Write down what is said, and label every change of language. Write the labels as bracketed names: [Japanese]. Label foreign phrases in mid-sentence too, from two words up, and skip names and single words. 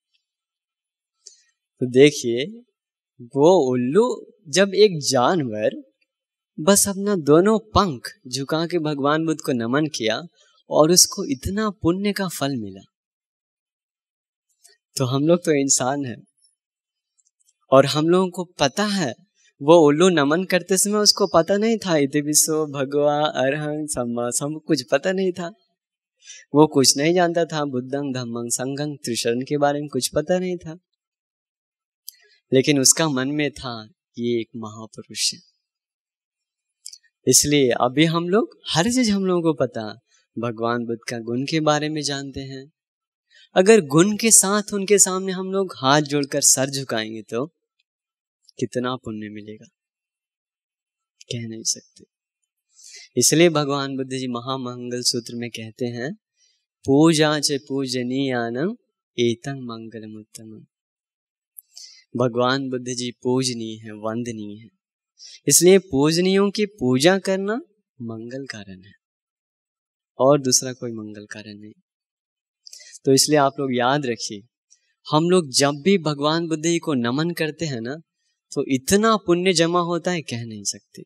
[Hindi] तो देखिए, वो उल्लू जब एक जानवर बस अपना दोनों पंख झुका के भगवान बुद्ध को नमन किया और उसको इतना पुण्य का फल मिला। तो हम लोग तो इंसान हैं और हम लोगों को पता है, वो उल्लू नमन करते समय उसको पता नहीं था [Pali] इति विश्व भगवा अरहं सम्मा [Hindi] सब कुछ पता नहीं था। वो कुछ नहीं जानता था, [Pali] बुद्धं धम्मं संघं [Hindi] त्रिशरण के बारे में कुछ पता नहीं था, लेकिन उसका मन में था ये एक महापुरुष है। इसलिए अभी हम लोग हर चीज हम लोगों को पता, भगवान बुद्ध का गुण के बारे में जानते हैं। अगर गुण के साथ उनके सामने हम लोग हाथ जोड़कर सर झुकाएंगे तो कितना पुण्य मिलेगा, कह नहीं सकते। इसलिए भगवान बुद्ध जी महामंगल सूत्र में कहते हैं, [Pali] पूजा च पूजनीयानम एतं मंगलम उत्तमम। [Hindi] भगवान बुद्ध जी पूजनीय है, वंदनीय है, इसलिए पूजनीयों की पूजा करना मंगल कारण है और दूसरा कोई मंगल कारण नहीं। तो इसलिए आप लोग याद रखिए, हम लोग जब भी भगवान बुद्ध जी को नमन करते हैं ना, तो इतना पुण्य जमा होता है कह नहीं सकते।